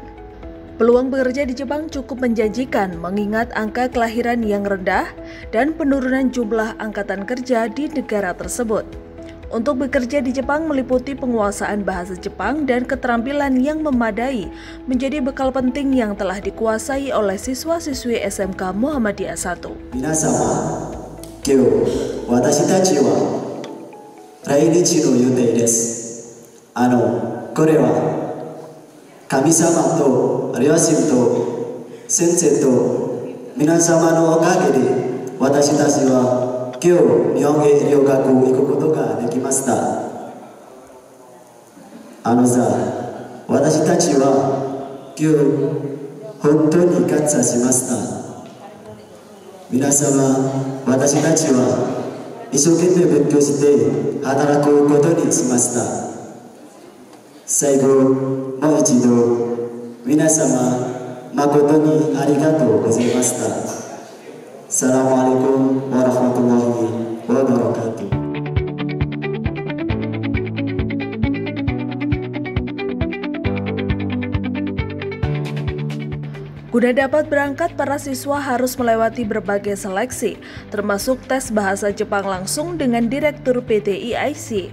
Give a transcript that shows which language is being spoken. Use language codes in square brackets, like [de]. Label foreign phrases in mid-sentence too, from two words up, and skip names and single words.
[id] Peluang bekerja di Jepang cukup menjanjikan mengingat angka kelahiran yang rendah dan penurunan jumlah angkatan kerja di negara tersebut. Untuk bekerja di Jepang meliputi penguasaan bahasa Jepang dan keterampilan yang memadai menjadi bekal penting yang telah dikuasai oleh siswa-siswi SMK Muhammadiyah 1. [ja] 皆様、今日私たちは来日の予定です. これは神様と両親と先生と皆様のおかげで私たちは今日日本へ留学行くことができました。私たちは今日本当に感謝しました。皆様、私たちは一生懸命勉強して働くことにしました。最後、もう一度皆様誠にありがとうございました。 [ar] السلام عليكم ورحمة الله وبركاته. [id] Guna dapat berangkat, para siswa harus melewati berbagai seleksi, termasuk tes bahasa Jepang langsung dengan Direktur PT IIC.